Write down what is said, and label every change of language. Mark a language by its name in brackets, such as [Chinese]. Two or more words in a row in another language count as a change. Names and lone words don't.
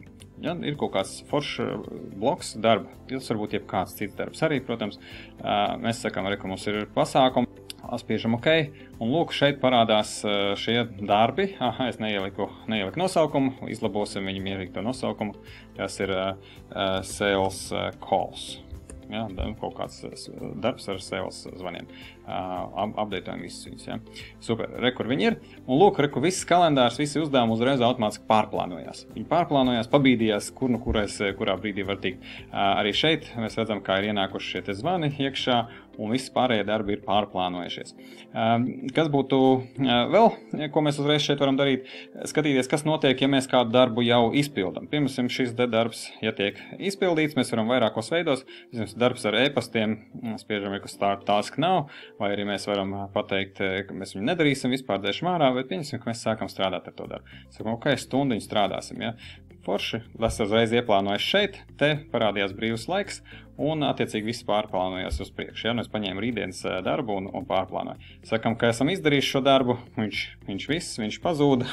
[Latvian] Ja, ir kaut kāds foršs bloks darba, tas varbūt jebkāds cits darbs arī, protams. Mēs sakām arī, ka mums ir pasākumi. Spiežam OK, un lūk, šeit parādās šie darbi. Es neieliku nosaukumu, izlabosim viņu mierīgu to nosaukumu. Tas ir [English] sales calls. [Latvian] Ja, kaut kāds darbs ar sales zvaniem. Updateojam visus viņus. Ja. Super, kur viņi ir. Un lūk, viss kalendārs, visi uzdevumi uzreiz automātiski pārplānojās. Viņi pārplānojās, pabīdījās, kurā brīdī var tikt. Arī šeit mēs redzam, kā ir ienākuši šie zvani iekšā, un visi pārējie darbi ir pārplānojušies. Kas būtu vēl, ko mēs uzreiz šeit varam darīt? Skatīties, kas notiek, ja mēs kādu darbu jau izpildam. Piemēram, šis darbs, ja tiek izpildīts, mēs varam vairākos veidos. Darbs ar e-pastiem, spiežam, ka [English] start task [Latvian] nav, vai arī mēs varam pateikt, ka mēs viņu nedarīsim, vispār dēšam ārā, bet pieņemsim, ka mēs sākam strādāt ar to darbu. Sakam, ok, stundiņu strādāsim, ja. Forši, es uzreiz ieplānoju šeit, te parādījās brīvs laiks, un attiecīgi viss pārplānojās uz priekšu. Ja? Mēs paņēmām rītdienas darbu un pārplānoju. Sakam, ka esam izdarījuši šo darbu, viņš pazūda.